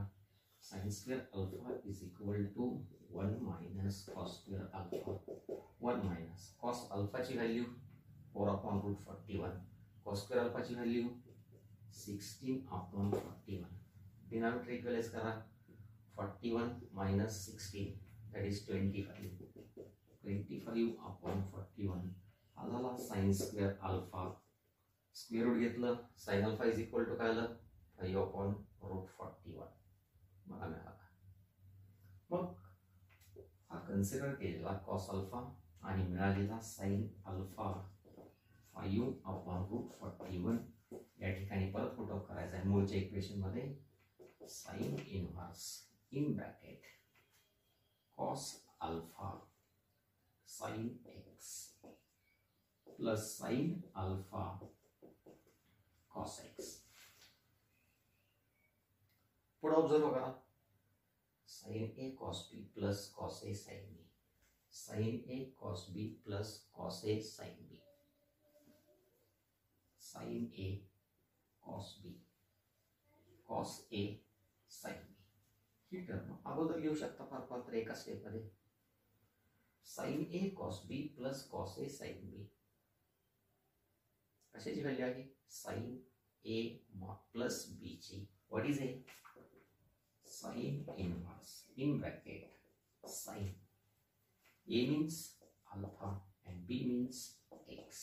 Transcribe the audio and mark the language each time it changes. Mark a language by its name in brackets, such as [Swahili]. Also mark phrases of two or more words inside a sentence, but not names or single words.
[English] sin square alpha is equal to 1 minus cos square alpha. 1 minus cos alphachi value 4 upon root 41. cos square alphachi value 16 upon 41. denominator equalize [Marathi] करा. [English] 41 minus 16 that is 25. [Marathi] 25 upon 41 हा झाला [English] sin square alpha. square root [Marathi] घेतलं [English] sin alpha is equal to [Marathi] काय आलं [English] 5 upon root 41 [Marathi] मला मिळाला. मग हा कन्सिडर केलेला [English] cos alpha [Marathi] आणि मिळालेला [English] sin alpha 5 upon root 41 [Marathi] या ठिकाणी परत [English] put up [Marathi] करायचा आहे मूळच्या इक्वेशन मध्ये. [English] sin inverse in bracket cos alpha sin x plus sin alpha cos x. [Marathi] पुढे ऑब्झर्व करा [English] sin a cos b plus cos a sin b. sin a cos b plus cos a sin b. sin a cos b cos a sin b. [Marathi] ही टर्म अगोदर लिहू शकता फार फार एका स्टेप मध्ये. [English] sin a cos b plus cos a sin b [Marathi] कशाची व्हॅल्यू आहे [English] sine a plus b [Marathi] ची. [English] what is a sine inverse in bracket sine a means alpha and b means x.